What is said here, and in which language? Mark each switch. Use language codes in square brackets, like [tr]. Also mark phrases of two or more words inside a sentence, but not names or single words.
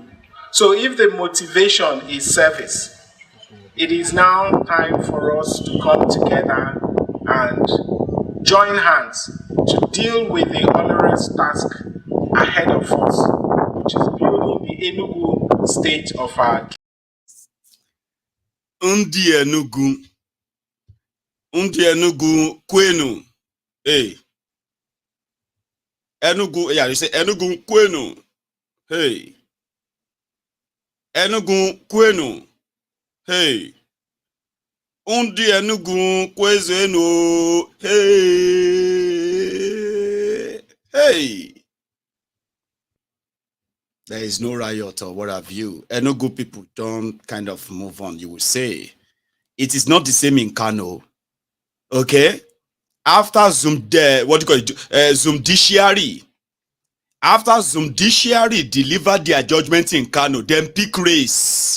[en] So if the motivation is service, it is now time for us to come together and join hands to deal with the onerous task ahead of us, which is building the Enugu state of our [ig] Ndi Enugu kwenu. Hey. [en] Enugu, yeah, you say Enugu kwenu. [ig] Hey. Enugu kwenu. Hey. Undi Enugu kwezenu. Hey. Hey. [en] There is no riot or what have you. Enugu people don't kind of move on, you will say. It is not the same in Kano. Okay? After Zumdiciary, After judiciary delivered their judgment in Kano, then pick race.